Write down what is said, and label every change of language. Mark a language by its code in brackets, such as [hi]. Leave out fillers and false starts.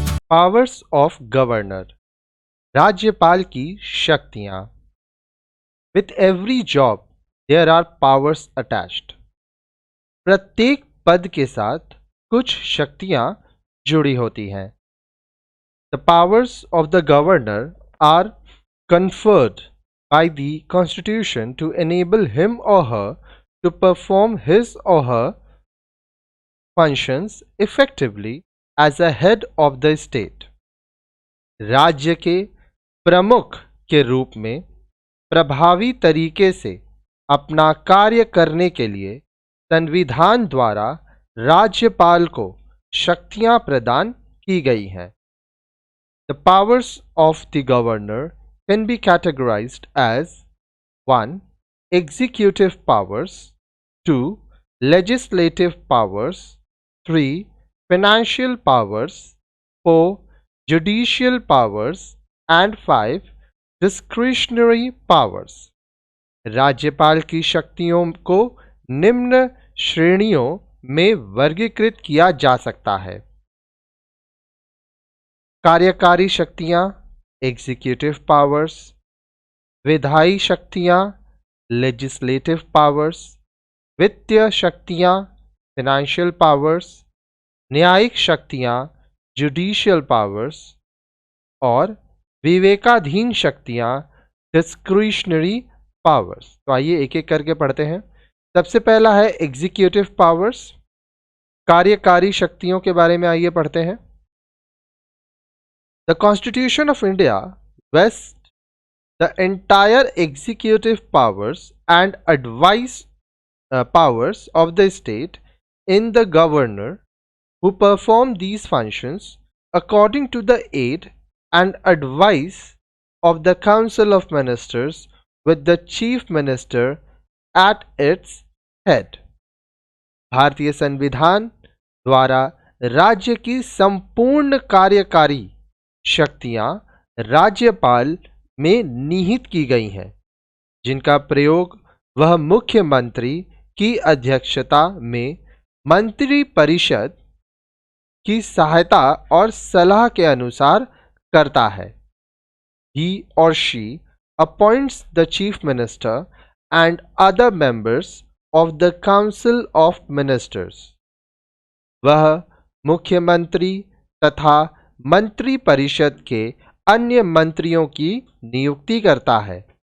[en] powers of governor, [hi] राज्यपाल की शक्तियां। [en] With every job there are powers attached. [hi] प्रत्येक पद के साथ कुछ शक्तियां जुड़ी होती हैं। [en] The powers of the governor are conferred by the Constitution to enable him or her to perform his or her functions effectively as a head of the state. [hi] राज्य के प्रमुख के रूप में प्रभावी तरीके से अपना कार्य करने के लिए संविधान द्वारा राज्यपाल को शक्तियां प्रदान की गई हैं। [en] The powers of the governor can be categorized as 1. Executive powers, 2. Legislative powers, 3. Financial powers, 4. Judicial powers, and 5. Discretionary powers. [hi] राज्यपाल की शक्तियों को निम्न श्रेणियों में वर्गीकृत किया जा सकता है। कार्यकारी शक्तियां एग्जीक्यूटिव पावर्स, विधायी शक्तियां लेजिस्लेटिव पावर्स, वित्तीय शक्तियां फाइनेंशियल पावर्स, न्यायिक शक्तियां जुडिशियल पावर्स और विवेकाधीन शक्तियां डिस्क्रिशनरी पावर्स। तो आइए एक एक करके पढ़ते हैं। सबसे पहला है एग्जीक्यूटिव पावर्स, कार्यकारी शक्तियों के बारे में आइए पढ़ते हैं। [en] The Constitution of India vests the entire executive powers and advice powers of the state in the governor, who perform these functions according to the aid and advice of the Council of Ministers, with the Chief Minister at its head. [hi] भारतीय संविधान द्वारा राज्य की संपूर्ण कार्यकारी शक्तियां राज्यपाल में निहित की गई हैं, जिनका प्रयोग वह मुख्यमंत्री की अध्यक्षता में मंत्री परिषद की सहायता और सलाह के अनुसार करता है। [en] He or she appoints the chief minister and other members of the council of ministers. [hi] वह मुख्यमंत्री तथा मंत्री परिषद के अन्य मंत्रियों की नियुक्ति करता है।